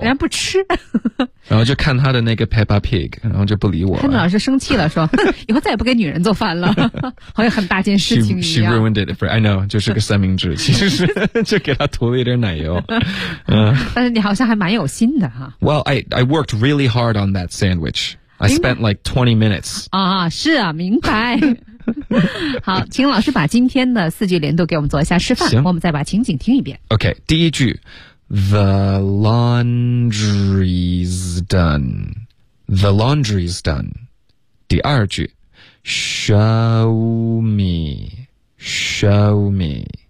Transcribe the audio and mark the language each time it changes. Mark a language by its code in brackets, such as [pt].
[zh] 人家不吃，然后就看他的那个 Peppa Pig， 然后就不理我了。他老是生气了，说以后再也不给女人做饭了，好像很大件事情一样。 She ruined it for I know，就是个三明治，其实是就给他涂了一点奶油。但是你好像还蛮有心的哈。 [en] Well, I worked really hard on that sandwich. I spent like 20 minutes. [zh] 啊，是啊，明白。好，请老师把今天的四句连读给我们做一下示范。行，我们再把情景听一遍。 [en] OK，第一句，The laundry's done. The laundry's done. 第二句，Show me, show me.